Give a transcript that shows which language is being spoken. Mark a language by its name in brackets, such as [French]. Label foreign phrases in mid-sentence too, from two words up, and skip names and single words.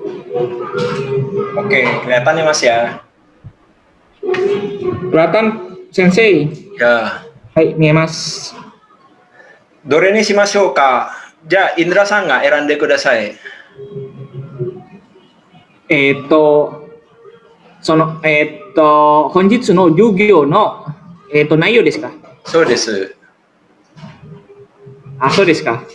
[Indonesian] Oke, kelihatan ya Mas ya? Kelihatan, Sensei? Ya. Hai, Mas. [Japanese] どれにしましょうか。じゃあ、インドラさんが選んでください。本日の授業の、内容ですか？そうです。あ、そうですか。